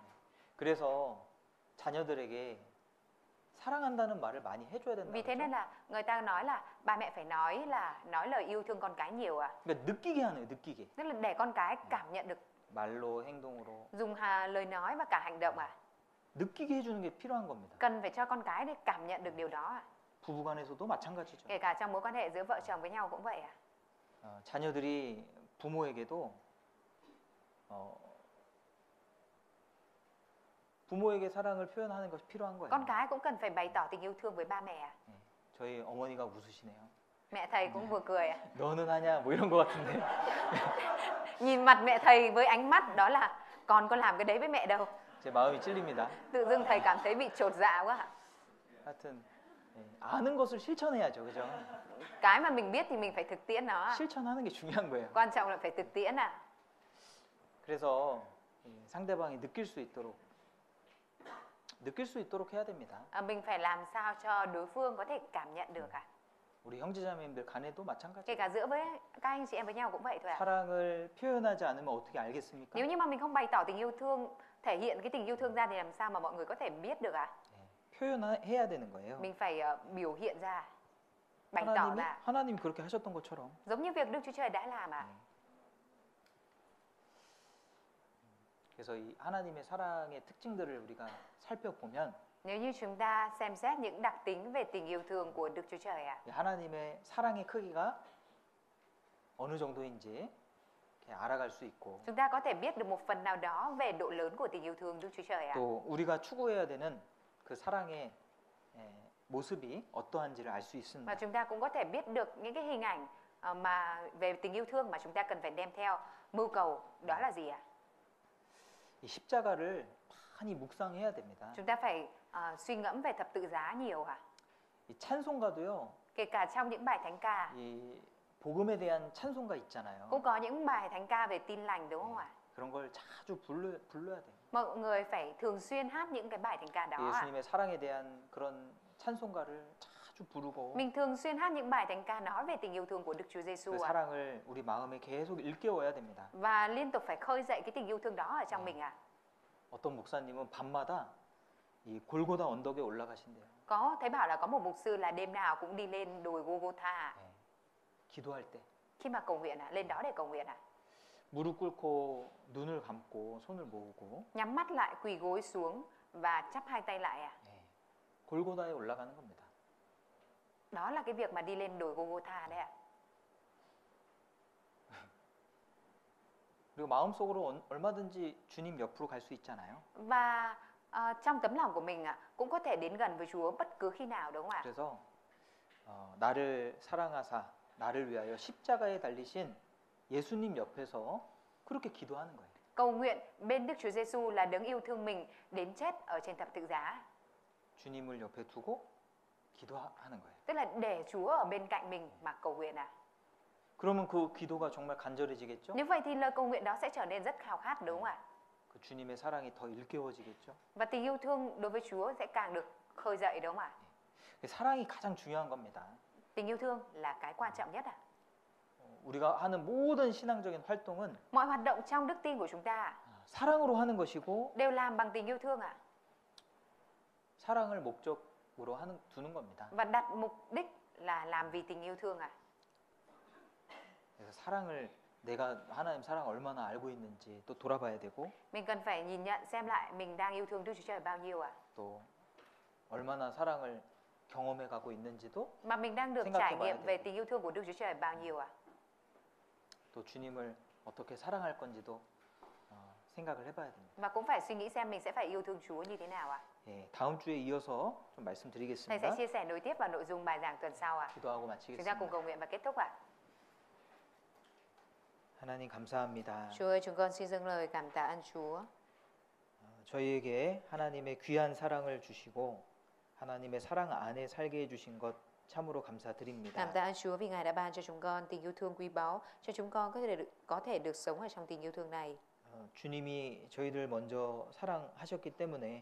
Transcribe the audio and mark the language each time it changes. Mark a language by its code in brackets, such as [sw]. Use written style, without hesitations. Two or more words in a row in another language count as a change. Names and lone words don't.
[ko] 그래서 자녀들에게 사랑한다는 말을 많이 해줘야 된다. [vi] Vì thế nên là người ta nói là ba mẹ phải nói lời yêu thương con cái nhiều à? [ko] 그러니까 느끼게 하네요, 느끼게. [vi] Tức là để con cái cảm nhận được, [ko] 말로, 행동으로 [vi] dùng lời nói và cả hành động à? [ko] 느끼게 해주는 게 필요한 겁니다. [vi] Cần phải cho con cái để cảm nhận được điều đó à? [ko] 부부간에서도 마찬가지죠. [vi] Kể cả trong mối quan hệ giữa vợ chồng với nhau cũng vậy à? [ko] 자녀들이 부모에게도 부모에게 사랑을 표현하는 것이 필요한 거예요. [vi] Con cái cũng cần phải bày tỏ tình yêu thương với ba mẹ à? [ko] 저희 어머니가 웃으시네요. [vi] Mẹ thầy cũng vừa cười à? [ko] 너는 하냐? 뭐 이런 거 같은데. [vi] Nhìn mặt mẹ thầy với ánh mắt đó là con có làm cái đấy với mẹ đâu. [ko] 제 마음이 찔립니다. [vi] Tự dưng thầy cảm thấy bị chột dạ quá ạ. [ko] 하여튼 아는 것을 실천해야죠, 그죠? [vi] Cái mà mình biết thì mình phải thực tiễn nó ạ. [ko] 실천하는 게 중요한 거예요. [vi] Quan trọng là phải thực tiễn à. [ko] 그래서 상대방이 느낄 수 있도록 해야 됩니다. [vi] Mình phải làm sao cho đối phương có thể cảm nhận được à. [ko] 우리 형제자매님들 간에도 마찬가지. [vi] Kể cả giữa với các anh chị em với nhau cũng vậy thôi à. [ko] 사랑을 표현하지 않으면 어떻게 알겠습니까? [vi] Nếu như mà mình không bày tỏ tình yêu thương, thể hiện cái tình yêu thương ra thì làm sao mà mọi người có thể biết được à? [ko] 표현해야 되는 거예요. [vi] Mình phải biểu hiện ra, bày tỏ ra. [ko] 하나님 그렇게 하셨던 것처럼. [vi] Giống như việc Đức Chúa Trời đã làm à. [ko] 그래서 이 하나님의 사랑의 특징들을 우리가 살펴보면 [vi] Nếu như chúng ta xem xét những đặc tính về tình yêu thương của Đức Chúa Trời ạ. [ko] 하나님의 사랑의 크기가 어느 정도인지 이렇게 알아갈 수 있고 [vi] Chúng ta có thể biết được một phần nào đó về độ lớn của tình yêu thương Đức Chúa Trời ạ. [ko] 또 우리가 추구해야 되는 그 사랑의 모습이 어떠한지를 알 수 있습니다. [vi] Và chúng ta cũng có thể biết được những cái hình ảnh mà về tình yêu thương mà chúng ta cần phải đem theo mưu cầu, đó là gì ạ? [ko] 이 십자가를 많이 묵상해야 됩니다. [vi] Chúng ta phải suy ngẫm về thập tự giá nhiều ạ. [ko] 이 찬송가도요. [vi] Kể cả trong những bài thánh ca [ko] 이 복음에 대한 찬송가 있잖아요. [vi] cũng có những bài thánh ca về tin lành đúng không ạ? [ko] 그런 걸 자주 불러야 돼요. [vi] Mọi người phải thường xuyên hát những cái bài thánh ca đó ạ. [ko] 예수님의 사랑에 대한 그런 찬송가를 자주 부르고 [vi] Mình thường xuyên hát những bài thánh ca nói về tình yêu thương của Đức Chúa Giêsu [ko] 그 [vi] ạ. [ko] 사랑을 우리 마음에 계속 일깨워야 됩니다. [vi] Và liên tục phải khơi dậy cái tình yêu thương đó ở trong mình ạ. [ko] 어떤 목사님은 밤마다 이 골고다 언덕에 올라가신대요. [vi] Thấy bảo là có một mục sư là đêm nào cũng đi lên đồi Golgotha [ko] 기도할 때 [vi] khi mà cầu nguyện lên đó để cầu nguyện [ko] 무릎 꿇고 눈을 감고 손을 모으고 [vi] nhắm mắt lại, quỳ gối xuống và chắp hai tay lại [ko] 골고다에 올라가는 겁니다. [vi] Đó là cái việc mà đi lên đồi Golgotha đấy ạ. [ko] 그리고 마음속으로 얼마든지 주님 옆으로 갈 수 있잖아요. [vi] Và trong tấm lòng của mình cũng có thể đến gần với Chúa bất cứ khi nào, đúng không ạ? [ko] 그래서 나를 사랑하사 나를 위하여 십자가에 달리신 예수님 옆에서 그렇게 기도하는 거예요. [vi] Cầu nguyện bên Đức Chúa Giêsu là đấng yêu thương mình đến chết ở trên thập tự giá. [ko] 주님을 옆에 두고 기도하는 거예요. [vi] Tức là để Chúa ở bên cạnh mình mà cầu nguyện ạ. [ko] 그러면 그 기도가 정말 간절해지겠죠? [vi] Như vậy thì lời cầu nguyện đó sẽ trở nên rất khao khát, đúng không ạ? [ko] 그 주님의 사랑이 더 일깨워지겠죠? [vi] Và tình yêu thương đối với Chúa sẽ càng được khơi dậy, đúng không ạ? [ko] 사랑이 가장 중요한 겁니다. [vi] Tình yêu thương là cái quan trọng nhất ạ. [ko] 우리가 하는 모든 신앙적인 활동은 [vi] Mọi hoạt động trong đức tin của chúng ta [ko] 사랑으로 하는 것이고 [vi] đều làm bằng tình yêu thương ạ. [ko] 사랑을 목적으로 두는 겁니다. [vi] Và đặt mục đích là làm vì tình yêu thương ạ. [ko] 그래서 사랑을 내가 하나님 사랑 얼마나 알고 있는지 또 돌아봐야 되고 [vi] Mình cần phải nhìn nhận xem lại mình đang yêu thương Đức Chúa Trời bao nhiêu ạ. [ko] 또 얼마나 사랑을 경험해 가고 있는지도 [vi] Mà mình đang được [ko] 생각해 [vi] trải [ko] 봐야 [vi] nghiệm về [ko] 돼요. [vi] tình yêu thương của Đức Chúa Trời bao nhiêu ạ. [ko] 또 주님을 어떻게 사랑할 건지도 생각을 해봐야 됩니다. [vi] Và cũng phải suy nghĩ xem mình sẽ phải yêu thương Chúa như thế nào ạ. [ko] 예, 다음 주에 이어서 좀 [vi] Thầy sẽ [ko] 말씀드리겠습니다. [vi] chia sẻ nối tiếp vào nội dung bài giảng tuần sau ạ. [ko] 기도하고 [vi] Chúng ta cùng [ko] 마치겠습니다. [vi] cầu nguyện và kết thúc ạ. [ko] 하나님 감사합니다. [vi] Chúa ơi, chúng con xin dâng lời cảm tạ ơn Chúa. [ko] 저희에게 하나님의 귀한 사랑을 주시고 하나님의 사랑 안에 살게 해주신 것 참으로 감사드립니다. [vi] Cảm tạ ơn Chúa vì Ngài đã ban cho chúng con tình yêu thương quý báu, cho chúng con có thể được sống ở trong tình yêu thương này. [ko] 주님이 저희들 먼저 사랑하셨기 때문에